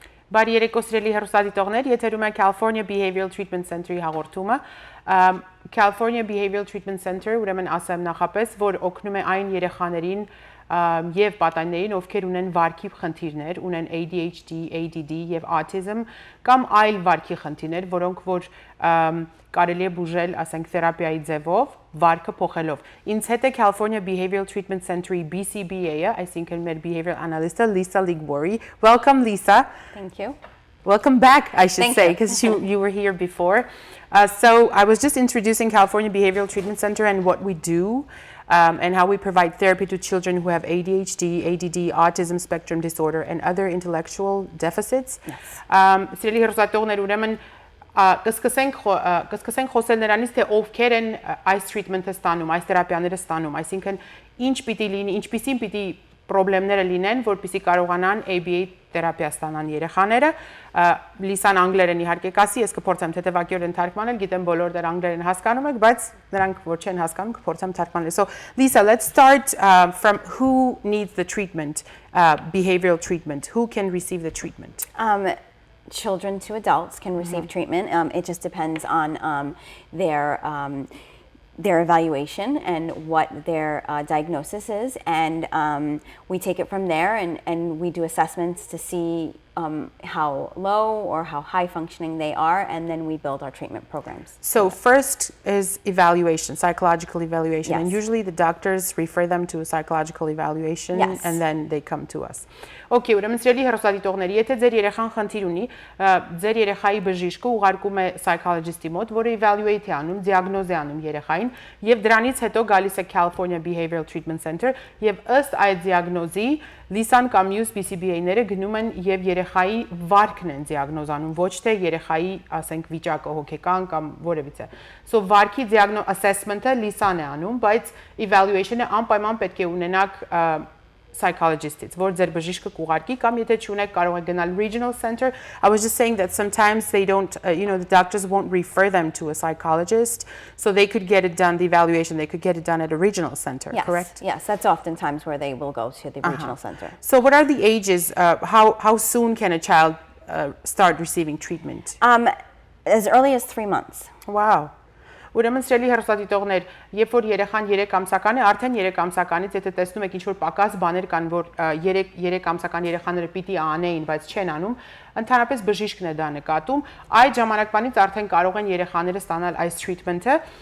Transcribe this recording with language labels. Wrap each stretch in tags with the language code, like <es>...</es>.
<hy>Բարի երեկո սիրելի հեռուստադիտողներ, եթերում է California Behavioral Treatment Center-ի հաղորդումը։ California Behavioral Treatment Center, ուրեմն ասեմ նախապես, որ օգնում է այն երեխաներին եւ պատանիներին, ովքեր ունեն վարքի խնդիրներ, ունեն ADHD, ADD եւ autism կամ այլ վարքի խնդիրներ, որոնք որ կարելի է բուժել, ասենք, թերապիայի ձևով, վարքը փոխելով։ Ինձ հետ է California Behavioral Treatment Center-ի BCBA-ը, այսինքն մեր behavioral analyst-ը Lisa Liguori.</hy> <en>Welcome, Lisa. Thank you. Welcome back, I should say, because you were here before. So I was just introducing California Behavioral Treatment Center and what we do and how we provide therapy to children who have ADHD, ADD, autism spectrum disorder, and other intellectual deficits.</en> <hy>Սիրելի հեռուստատողներ, ուրեմն կսկսենք խոսել նրանից, թե ովքեր են այս treatment-ը ստանում, այս թերապիաները ստանում, այսինքն ինչ պիտի լինի, ինչպիսին պիտի պրոբլեմները լինեն, որպեսզի կարողանան ABA թերապիա ստանան երեխաները։ Լիսան անգլերեն իհարկե կասի, ես կփորձեմ թեթևակիորեն թարգմանել, գիտեմ բոլոր դեռ անգլերեն հասկանում եք, բայց նրանք որ չեն հասկանում, կփորձեմ թարգմանել։</hy> <en>So Lisa, let's start from who needs the treatment, behavioral treatment. Who can receive the treatment? Children to adults can receive treatment. It just depends on their evaluation and what their diagnosis is, and we take it from there, and we do assessments to see how low or how high functioning they are, and then we build our treatment programs. So first is evaluation, psychological evaluation, Yes. and usually the doctors refer them to a psychological evaluation, Yes. and then they come to us.</en> <hy>Okay, ուրեմն սիրելի հեռուստադիտողներ, եթե ձեր երեխան խնդիր ունի, ձեր երեխայի բժիշկը ուղարկում է psychologist-ի մոտ, որը evaluate է անում, diagnose է անում երեխային, եւ դրանից հետո գալիս է California Behavioral Treatment Center, եւ ըստ այդ diagnose-ի Լիսան կամ մյուս BCBA-ները գնում են եւ երեխայի վարքն են diagnose-անում, ոչ թե երեխայի, ասենք, վիճակը հոգեկան կամ որևիցե։ So վարքի assessment-ը Լիսան է անում, բայց evaluation-ը անպայման պետք է ունենաք psychologist-ից, որ ձեր բժիշկը կուղարկի կամ եթե չունեք կարող եք գնալ regional center.</hy> <en>I was just saying that sometimes they don't, the doctors won't refer them to a psychologist, so they could get it done, the evaluation, they could get it done at a regional center, Yes, correct? yes, that's oftentimes where they will go to the regional center. So what are the ages, how soon can a child start receiving treatment? As early as 3 months. Wow.</en> <hy>Ուրեմն սիրելի հեռուստադիտողներ, երբ որ երեխան 3 ամսական է, արդեն 3 ամսականից եթե տեսնում եք ինչ-որ պակաս բաներ կան, որ 3 ամսական երեխաները պիտի անեին, բայց չեն անում, ընդհանրապես բժիշկն է դա նկատում, այդ ժամանակվանից արդեն կարող են երեխաները ստանալ այս treatment-ը,</hy>